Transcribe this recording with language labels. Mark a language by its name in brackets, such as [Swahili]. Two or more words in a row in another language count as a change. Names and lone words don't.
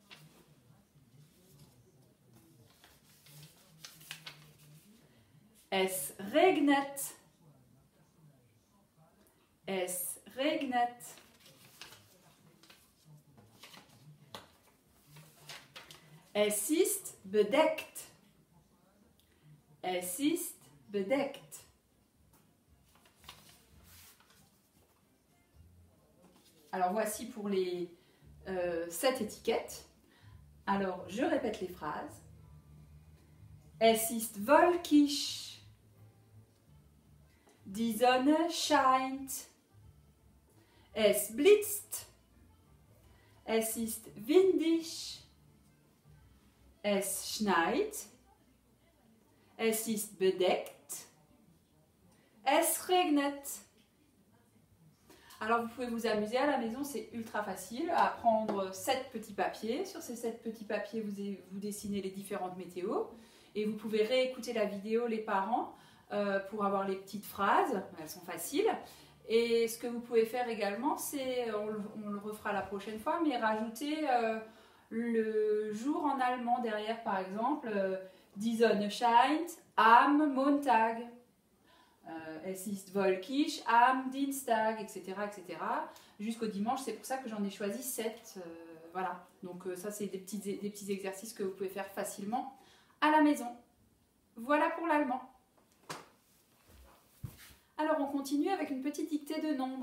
[German] Es regnet. Es regnet. Es ist bedeckt. Es ist bedeckt. [French] Alors voici pour les 7 étiquettes. Alors je répète les phrases. [German] Es ist wolkig. Die Sonne scheint. Es blitzt. Es ist windig. Es schneit. Es ist bedeckt. Es regnet. [French] Alors vous pouvez vous amuser à la maison, c'est ultra facile, à prendre 7 petits papiers. Sur ces 7 petits papiers, vous dessinez les différentes météos. Et vous pouvez réécouter la vidéo, les parents, pour avoir les petites phrases. Elles sont faciles. Et ce que vous pouvez faire également, c'est, on le refera la prochaine fois, mais rajouter le jour en allemand derrière, par exemple, [German] Die Sonne scheint am Montag. Es ist wolkig am Dienstag, [French] etc. etc. jusqu'au dimanche. C'est pour ça que j'en ai choisi 7. Voilà, donc ça c'est des petits exercices que vous pouvez faire facilement à la maison. Voilà pour l'allemand. Alors on continue avec une petite dictée de nombres.